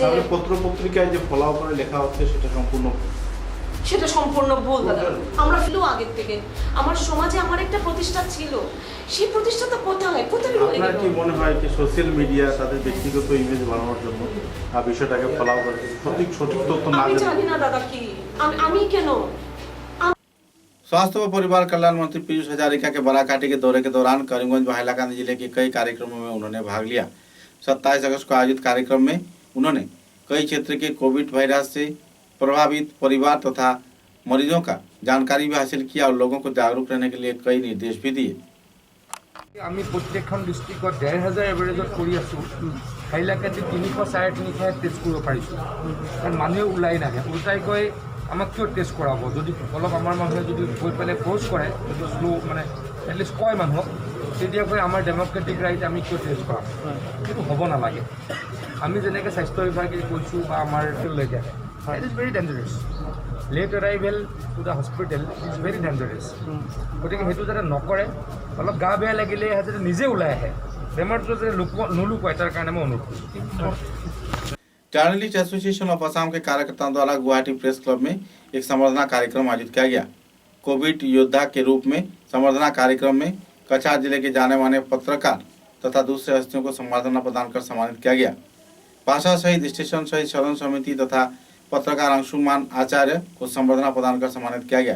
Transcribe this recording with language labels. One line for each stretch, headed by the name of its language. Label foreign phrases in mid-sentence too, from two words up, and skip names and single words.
Bangla: পত্র পত্রিকায় যে ফলাফল লেখা হচ্ছে সেটা সম্পূর্ণ ভুল দাদা। আমরা ফিলো আগের থেকে আমার সমাজে আমার একটা প্রতিষ্ঠা ছিল, সেই প্রতিষ্ঠাটা কোথায় আপনার কি মনে হয় যে সোশ্যাল মিডিয়া তাদের ব্যক্তিগত ইমেজ বানানোর জন্য বিষয়টাকে ফলাও করে সঠিক তথ্য না? আমি জানি না দাদা, কি আমি কেন।
Hindi: स्वास्थ्य व परिवार कल्याण मंत्री पीयूष हजारिका के बराकाठी के दौरे के दौरान करीमगंज व हैलाकांदी जिले के कई कार्यक्रमों में उन्होंने भाग लिया। 27 अगस्त को आयोजित कार्यक्रम में उन्होंने कई क्षेत्र के कोविड वायरस से प्रभावित परिवार तथा मरीजों का जानकारी भी हासिल किया और लोगों को जागरूक रहने के लिए कई निर्देश भी दिए।
Assamese: আমি প্রত্যেকখন ডিষ্ট্ৰিক্টত ১,৫০০ এভাৰেজত কৰি আছোঁ। হাইলাকান্দি ৩০০ ৩৫০ টেষ্ট কৰিব পাৰিছোঁ, কাৰণ মানুহে ওলাই নাহে। ওলটাই কয় আমাক কিয় টেষ্ট কৰাব, যদি অলপ আমাৰ মানুহে যদি গৈ পেলাই ফ'ৰ্চ কৰে, যদি শ্ল' মানে এটলিষ্ট কয় মানুহক, তেতিয়া কয় আমাৰ
English: democratic right,
Assamese: আমি কিয় টেষ্ট কৰাম। সেইটো হ'ব নালাগে। আমি যেনেকৈ স্বাস্থ্য বিভাগে কৈছোঁ বা আমাৰ লৈকে
English: it is very dangerous. late arrival to the hospital is very dangerous.
Assamese: গতিকে সেইটো যাতে নকৰে, অলপ গা বেয়া লাগিলে যাতে নিজে ওলাই আহে, বেমাৰটো যাতে নুলুকুৱাই, তাৰ কাৰণে মই অনুৰোধ কৰিছোঁ।
Hindi: जर्नलिस्ट एसोसिएशन ऑफ असम के कार्यकर्ताओं द्वारा गुवाहाटी प्रेस क्लब में एक संवर्धना कार्यक्रम आयोजित किया गया। कोविड योद्धा के रूप में संवर्धना कार्यक्रम में कछार जिले के जाने माने पत्रकार तथा दूसरे हस्तियों को संवर्धना प्रदान कर सम्मानित किया गया। भाषा शहीद, स्टेशन शहीद, शरण समिति तथा पत्रकार अंशुमान आचार्य को संवर्धना प्रदान कर सम्मानित किया गया।